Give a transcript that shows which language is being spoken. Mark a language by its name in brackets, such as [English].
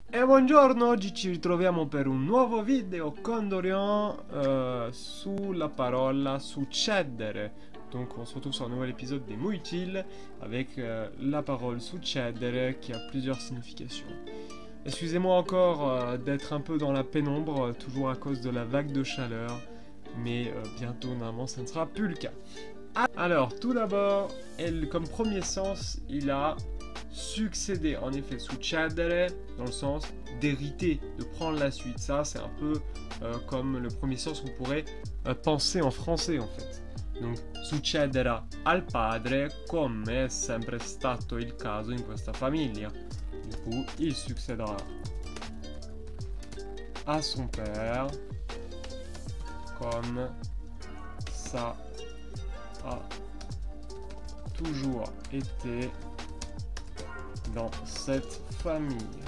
[Italian] E buongiorno, oggi ci ritroviamo per un nuovo video con Dorian sulla parola succedere. [French] Donc on se retrouve sur un nouvel épisode des mots utiles avec la parole succedere qui a plusieurs significations. Excusez-moi encore d'être un peu dans la pénombre, toujours à cause de la vague de chaleur, mais bientôt normalement ça ne sera plus le cas. Alors tout d'abord, comme premier sens, il a succéder, en effet, succedere, dans le sens d'hériter, de prendre la suite. Ça, c'est un peu comme le premier sens qu'on pourrait penser en français, en fait. [Italian] Donc, succederà al padre, come è sempre stato il caso in questa famiglia. [French] Du coup, il succédera à son père, comme ça a toujours été dans cette famille.